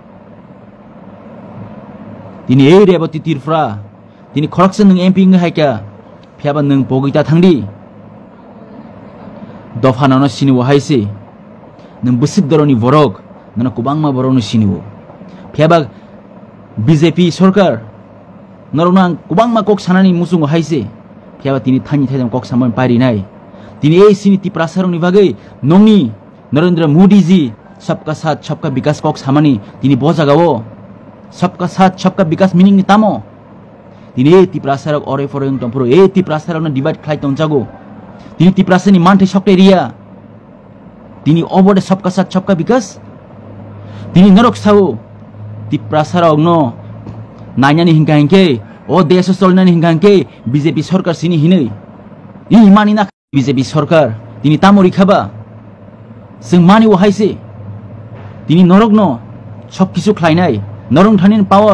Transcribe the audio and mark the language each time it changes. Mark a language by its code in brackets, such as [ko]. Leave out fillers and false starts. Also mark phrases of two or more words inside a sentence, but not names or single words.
[trp] तिनी ए रेबती त्रिपुरा तिनी खरकसन नों एमपी नों हायका फेबा नों बगैता थांदि दफानानो सिनिवो हायसे नों बसिक दरनि बरक नों कुबांमा बरनो सिनिवो फेबा बीजेपी सरकार नरना कुबांमा कक सानानि मुसुंगो हायसे फेबा तिनी थानि थाइदम कक सामान पारिनाय तिनी ए सिनि तिप्रासारनि बागै नंनि नरेंद्र मोदी जी [hi] सबका साथ सबका विकास [trp] कक सामानि तिनी बजागावो [hi] सबका साथ सबका विकास [trp] मिनिंग नि तामो तिनी ए तिप्रासारक अरे फरयं तंपुरो ए तिप्रासारकनो डिवाइड खाइ तंजागो तिनी तिप्रासानि मानथे सकटे रिया तिनी अबोडे [hi] सबका साथ सबका विकास [trp] तिनी नरक सावो तिप्रासारकनो नायनानि हिंका हिंके ओ देश चलनानि हिंका हिंके बीजेपी सरकार सिनि हिनै इ मानिना बीजेपी सरकार तिनी तामो रिखाबा जों मानिवो हायसे तिनी नरकनो [bn] সব কিছু [trp] ख्लायनाय नरक थानि पावर